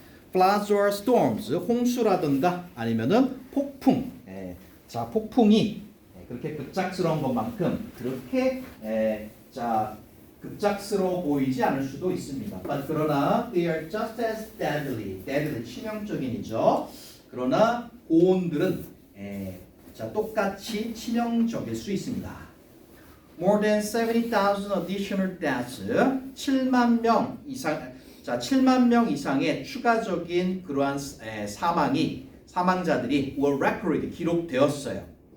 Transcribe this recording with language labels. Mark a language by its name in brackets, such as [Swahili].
[English] Floods or storms, [Korean] 홍수라든가 아니면은 폭풍. 자, 폭풍이 그렇게 급작스러운 것만큼 그렇게 자 급작스러워 보이지 않을 수도 있습니다. 그러나 [English] they are just as deadly, [Korean] 치명적인이죠. 그러나 고온들은 자 똑같이 치명적일 수 있습니다. [English] More than 70,000 additional deaths, [Korean] 7만 명 이상, 자 7만 명 이상의 추가적인 그러한 사망자들이 [English] were recorded, [Korean] 기록되었어요.